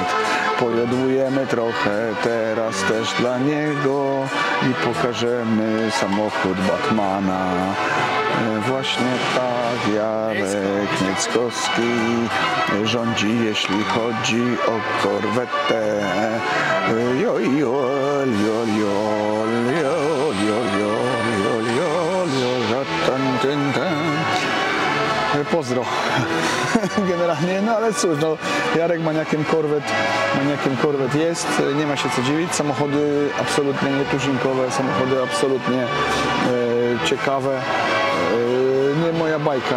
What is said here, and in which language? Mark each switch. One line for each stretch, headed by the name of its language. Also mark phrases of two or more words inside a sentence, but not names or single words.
Polish: Pojodłujemy trochę teraz też dla niego i pokażemy samochód Batmana. Właśnie tak Jarek Nieckowski rządzi, jeśli chodzi o korwetę. Jol, jol, jol, jol, jol, jol, jol, jol, jol, tan, tan, tan. Pozdro. Generalnie, no ale cóż, no, Jarek maniakiem korwet jest, nie ma się co dziwić. Samochody absolutnie nietuzinkowe, samochody absolutnie ciekawe. Nie moja bajka.